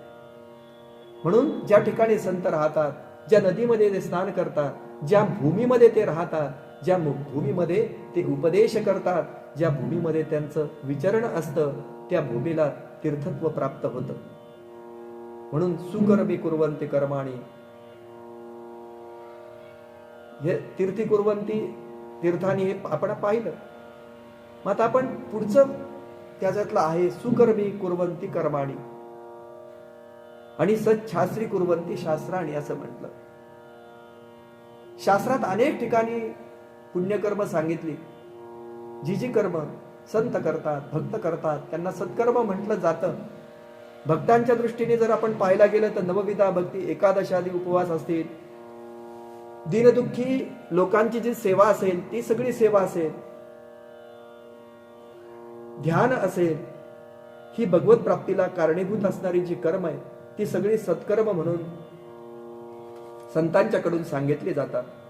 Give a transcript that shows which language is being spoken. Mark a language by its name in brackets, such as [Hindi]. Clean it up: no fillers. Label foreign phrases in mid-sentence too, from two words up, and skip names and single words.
[Marathi] म्हणून ज्या ठिकाणी संत राहतात, ज्या नदीमध्ये ते स्नान करतात, ज्या भूमीमध्ये ते राहतात, ज्या भूमीमध्ये ते उपदेश करतात, ज्या भूमीमध्ये त्यांचं विचरण असतं, त्या भूमीला तीर्थत्व प्राप्त होतं. [Sanskrit] म्हणून सुकर्मी कुर्वन्ति कर्माणि, हे तीर्थी कुर्वन्ति तीर्थानी, [Marathi] हे आपण पाहिलं. मग आता आपण पुढचं त्याच्यातलं आहे [Sanskrit] सुकर्मी कुर्वन्ति कर्माणि [Marathi] आणि [Sanskrit] सच्छास्त्री कुर्वन्ति शास्त्राणि [Marathi] असं म्हटलं. शास्त्रात अनेक ठिकाणी पुण्यकर्म सांगितली. जी जी कर्म संत करतात, भक्त करतात, त्यांना सत्कर्म म्हटलं जातं. भक्तांच्या दृष्टीने जर आपण पाहायला गेलं तर नवविधा भक्ती, एकादशादी उपवास असतील, दीनदुःखी लोकांची जी सेवा असेल ती सगळी सेवा असेल, ध्यान असेल, ही भगवत प्राप्तीला कारणीभूत असणारी जी कर्म आहे ती सगळी सत्कर्म म्हणून संतांच्याकडून सांगितली जातात.